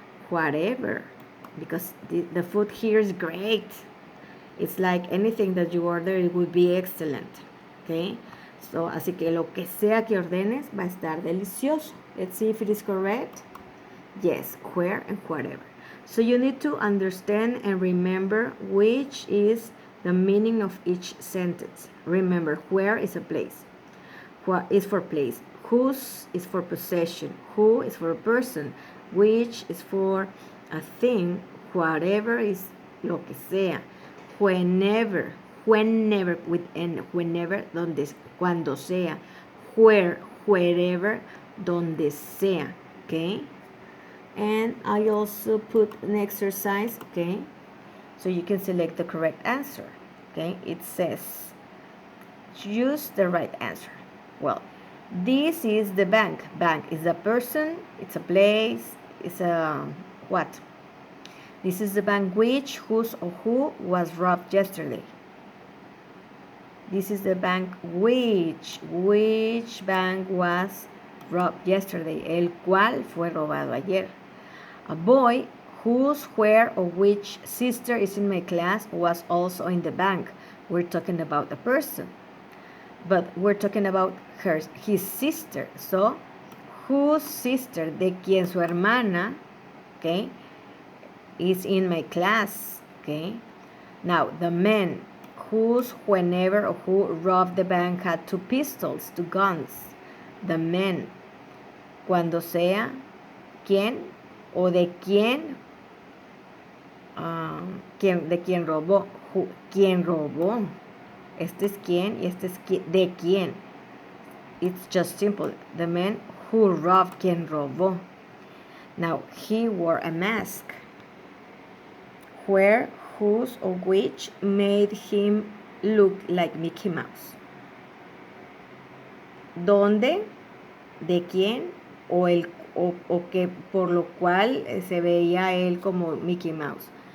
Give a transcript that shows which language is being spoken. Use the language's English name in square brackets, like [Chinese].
[English] Whatever, because the food here is great. It's like anything that you order, it would be excellent. Okay? [Spanish] So, así que lo que sea que ordenes va a estar delicioso. [English] Let's see if it is correct. Yes, where and whatever. So you need to understand and remember which is the meaning of each sentence. Remember, where is a place. What is for place. Whose is for possession. Who is for a person. Which is for a thing. Whatever is [Spanish] lo que sea. [English] Whenever with n. [Spanish] Whenever, donde, cuando sea. [English] Where, wherever, [Spanish] donde sea. [English] Okay? And I also put an exercise, okay? So you can select the correct answer, okay? It says, choose the right answer. Well, this is the bank. Bank is a person, it's a place, is a what? This is the bank which, whose, or who was robbed yesterday. This is the bank which bank was robbed yesterday, [Spanish] el cual fue robado ayer. [English] A boy whose, where, or which sister is in my class was also in the bank. We're talking about a person, but we're talking about his sister. So, whose sister, [Spanish] de quien su hermana, [English] okay, is in my class, okay. Now, the man whose, whenever, or who robbed the bank had 2 pistols, 2 guns. The man, [Spanish] cuando sea, quién, o de quién, de quién robó, quién robó. Este es quién y este es de quién. [English] It's just simple. The man who robbed, [Spanish] quien robó. [English] Now, he wore a mask. Where, whose, or which made him look like Mickey Mouse. [Spanish] ¿Dónde? ¿De quién? O que por lo cual se veía él como Mickey Mouse.